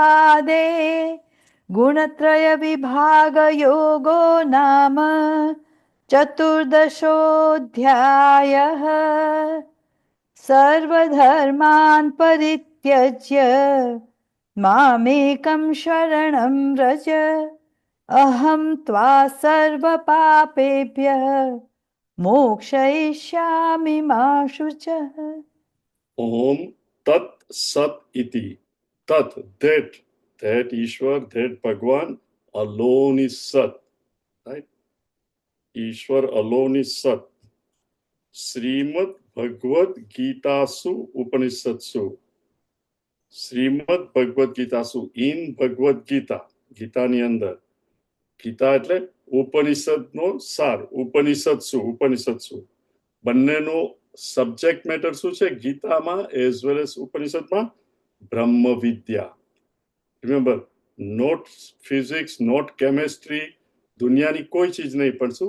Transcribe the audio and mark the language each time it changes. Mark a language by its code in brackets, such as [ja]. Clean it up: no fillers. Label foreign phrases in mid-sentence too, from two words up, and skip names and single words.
[sa] श्रीकृष्णार्जुनसंवादे गुणत्रयविभागयोगो नाम चतुर्दशोऽध्यायः सर्वधर्मान् परित्यज्य मामेकं शरणं व्रज अहं त्वा सर्वपापेभ्यः मोक्षयिष्यामि मा शुचः. ओम तत् सत इति. तत्, [en] that Ishwar, that Bhagwan alone is Sat, right? Ishwar alone is Sat. [sa] श्रीमद् भगवद् गीतासु उपनिषत्सु. श्रीमद् भगवद् गीतासु, [en] in Bhagavad Gita, [gu] ગીતાની અંદર. ગીતા એટલે ઉપનિષદનો સાર, ઉપનિષદસુ બંનેનો [en] subject matter [gu] શું છે ગીતામાં [en] as well as [gu] ઉપનિષદમાં? બ્રહ્મ વિદ્યા. [en] remember, not physics, not chemistry, [gu] દુનિયાની કોઈ ચીજ નહીં, પણ શું?